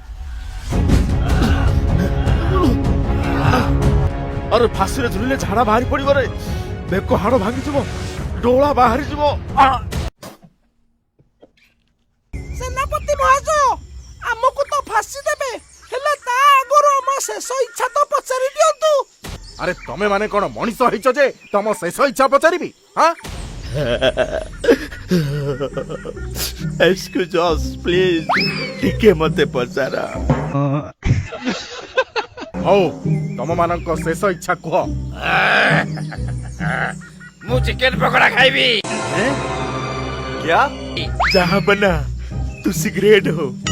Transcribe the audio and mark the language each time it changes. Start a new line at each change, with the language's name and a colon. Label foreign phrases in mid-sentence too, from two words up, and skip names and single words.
Odia: ଆରେ ଫାଶୀରେ ଝୁଲିଲେ ଝାଡା ବାହାରି ପଡିବ ରେ, ବେକ ହାଡ ଭାଙ୍ଗିଯିବ, ଡୋଳା ବାହାରି ଯିବ। ସେନାପତି ମହାଶୟ, ଆମକୁ ତ ଫାଶୀ ଦେବେ, ହେଲେ ତା ଆଗରୁ ଆମ ଶେଷ ଇଚ୍ଛା ତ ପଚାରି ଦିଅନ୍ତୁ। ଆରେ ତମେ ମାନେ କଣ ମଣିଷ ହେଇଛ ଯେ ତମ ଶେଷ ଇଚ୍ଛା ପଚାରିବି?
English: Excuse us, please.
Odia: ଟିକେ ମତେ ପଚାର। ହଉ, ତମ ମାନଙ୍କ ଶେଷ ଇଚ୍ଛା କୁହ। ମୁଁ ଚିକେନ ପକୋଡା ଖାଇବି। क्या? ଯାହା ବନା ତୁ ସିଗ୍ରେଟ ହୋ।